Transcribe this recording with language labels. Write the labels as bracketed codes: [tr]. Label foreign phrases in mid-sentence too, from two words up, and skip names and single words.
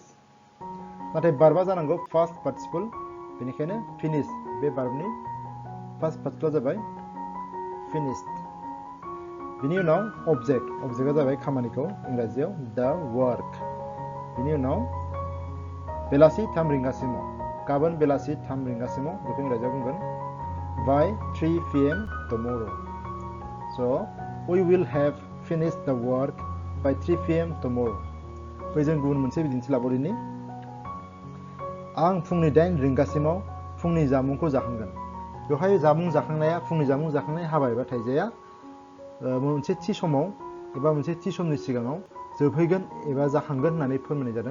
[brx] नाथाय भार्बा जानांगौ [en] past participle, [brx] बेनिखायनो फिनिश बे भार्बनि [en] past participle [brx] जाबाय फिनिश्ड। बिनि उनाव अबजेक्ट, अबजेक्टआ जाबाय खामानिखौ, इंराजियाव [en] the work. [brx] बिनि उनाव बेलासि 3 रिंगासिमाव, गाबोन बेलासि 3 रिंगासिमाव, बेखौ इंराजियाव बुंगोन [en] by 3 PM tomorrow. So we will have finished the work by 3 PM tomorrow. [brx] फै जों गुबुन मोनसे बिदिन्थि लाबावदिनि। आं फुंनि 8 रिंगासिमाव फुंनि जामुंखौ जाखांगोन। बेवहाय जामुं जाखांनाया, फुंनि जामुं जाखांनाय हाबा एबा थाइजाया मोनसे थि समाव एबा मोनसे थि समनि सिगाङाव जोबहैगोन एबा जाखांगोन होननानै फोरमायनाय जादों।